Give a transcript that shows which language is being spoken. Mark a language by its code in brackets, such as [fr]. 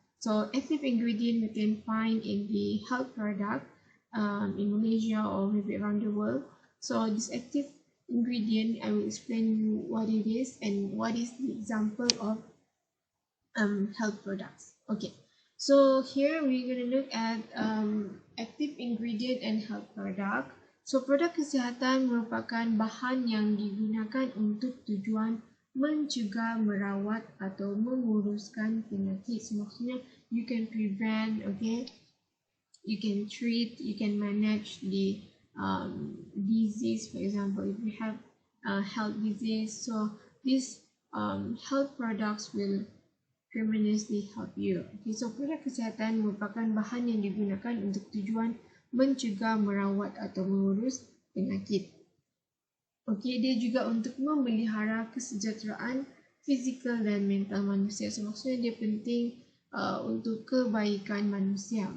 [en] So, active ingredient we can find in the health product in Malaysia or maybe around the world. So, this active ingredient, I will explain you what it is and what is the example of health products. Okay. So here we're going to look at active ingredient and health product. [ms] So produk kesihatan merupakan bahan yang digunakan untuk tujuan mencegah, merawat atau menguruskan penyakit. [en] So [ms] maksudnya [en] you can prevent, okay, you can treat, you can manage the disease. For example, if we have health disease, so these health products will tremendously help you. [ms] Okay, so produk kesihatan merupakan bahan yang digunakan untuk tujuan mencegah, merawat atau mengurus penyakit. Okay, dia juga untuk memelihara kesejahteraan fizikal dan mental manusia. So maksudnya dia penting untuk kebaikan manusia.